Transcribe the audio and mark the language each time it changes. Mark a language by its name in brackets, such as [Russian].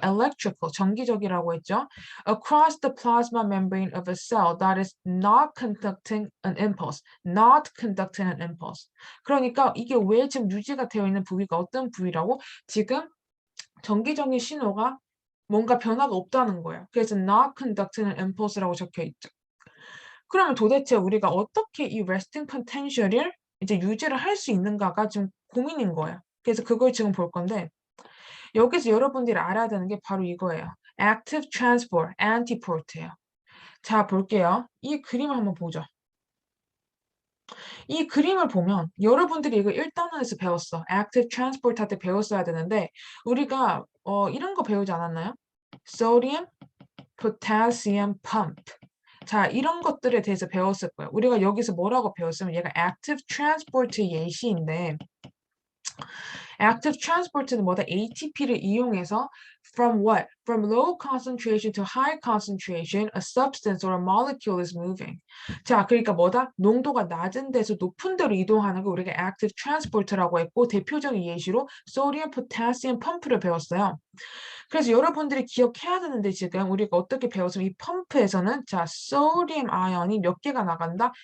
[Korean] electrical, 전기적이라고 했죠. [English] Across the plasma membrane of a cell that is not conducting an impulse. not conducting an impulse. [Korean] 그러니까 이게 왜 지금 유지가 되어 있는 부위가 어떤 부위라고? 지금 전기적인 신호가 뭔가 변화가 없다는 거예요. 그래서 not conducting an impulse라고 적혀 있죠. 그러면 도대체 우리가 어떻게 이 resting potential을 이제 유지를 할 수 있는가가 지금 고민인 거예요. 그래서 그걸 지금 볼 건데 여기서 여러분들이 알아야 되는 게 바로 이거예요. active transport, antiport예요. 자, 볼게요. 이 그림을 한번 보죠. 이 그림을 보면 여러분들이 이거 1단원에서 배웠어. active transport 할 때 배웠어야 되는데 우리가 이런 거 배우지 않았나요? [English] sodium, potassium pump. [Korean] 자, 이런 것들에 대해서 배웠을 거예요. 우리가 여기서 뭐라고 배웠으면 얘가 active transport 예시인데 active transport는 뭐다? ATP를 이용해서 [English] from what? From low concentration to high concentration, a substance or a molecule is moving. [Korean] 자, 그러니까 뭐다? 농도가 낮은 데서 높은 데로 이동하는 걸 우리가 active transport라고 했고 대표적인 예시로 sodium, potassium 펌프를 배웠어요. 그래서 여러분들이 기억해야 되는데 지금 우리가 어떻게 배웠으면 이 펌프에서는 자, 소디움 아연이 몇 개가 나간다?